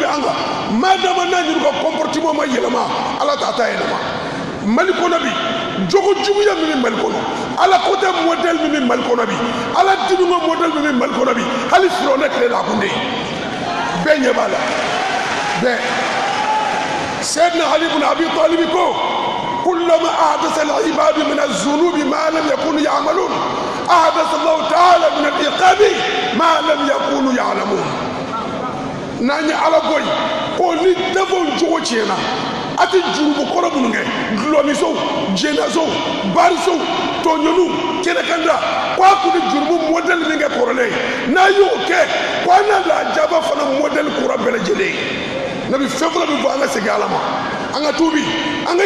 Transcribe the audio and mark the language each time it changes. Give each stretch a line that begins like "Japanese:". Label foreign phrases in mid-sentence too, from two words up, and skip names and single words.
Bambara: bɛ an kan maa dama n'a ɲini ka comportement ma yɛlɛma ala t'a ta yɛlɛma mali kɔnɔ bi jogo juguya min bɛ mali kɔnɔ ala ko tɛ modèle min bɛ mali kɔnɔ bi ala dinuŋo modèle min bɛ mali kɔnɔ bi hali firawuna tile la a kun tɛ yen bɛɛ ɲɛ b'a la bɛɛ Sayyidina Ali ibn Abi Talib ko
Arabic: كلما أحدث العباد من الذنوب ما لم يكونوا يعملون أحدث الله تعالى من العقاب ما لم يكونوا يعلمون
Bambara: n'an ye ala bɔ yen ko ni defaut jogo tiɲɛna a tɛ jurumu kɔrɔ minnu kɛ gulɔmisow jɛnasow barisow tɔɲɔnuw kɛnɛkanda ko a kun ni jurumu modèle min kɛ kɔrɔlen n'a y'o kɛ ko an na lajaba fana modèle kura bɛɛ lajɛlen ne bɛ fɛn fɔlɔ min fɔ an ka segin ala ma an ka tuubi an ka